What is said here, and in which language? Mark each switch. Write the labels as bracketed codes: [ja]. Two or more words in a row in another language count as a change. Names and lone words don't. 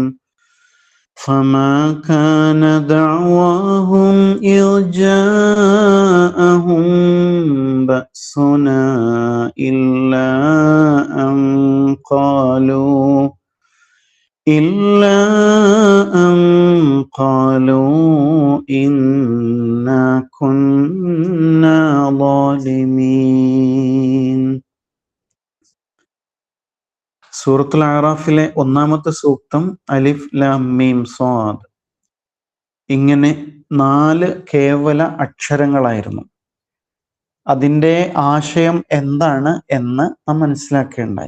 [ar] فما كان دعواهم إذ جاءهم بأسنا إلا أن قالوا إنا كنا ظالمين. [ml] സൂറത്തുൽ അറാഫിലെ 1-ാമത്തെ സൂക്തം [ar] ألف لام ميم صاد. [ml] ഇങ്ങനെ 4 കേവല അക്ഷരങ്ങളായിരുന്നു. അതിൻ്റെ ആശയം എന്താണ് എന്ന് നാം മനസ്സിലാക്കേണ്ടായി.